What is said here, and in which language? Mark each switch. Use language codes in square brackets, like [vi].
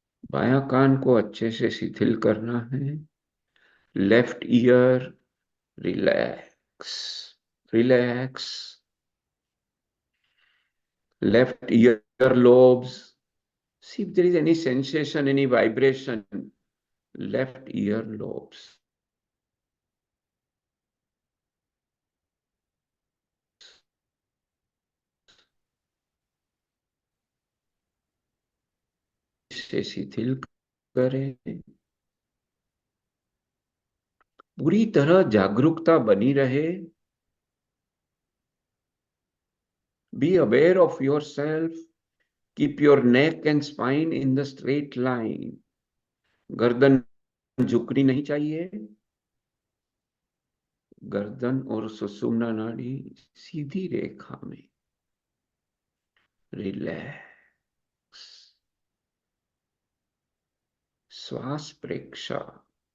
[hi] बायां कान को अच्छे से शिथिल करना है। [en] Left ear, relax, relax. Left ear lobes, see if there is any sensation, any vibration. Left ear lobes. [hi] से शिथिल करें। पूरी तरह जागरूकता बनी रहे। [en] Be aware of yourself. Keep your neck and spine in the straight line. [hi] गर्दन झुकनी नहीं चाहिए। गर्दन और सुषुम्ना नाड़ी सीधी रेखा में। [en] Relax. [hi] श्वास प्रेक्षा।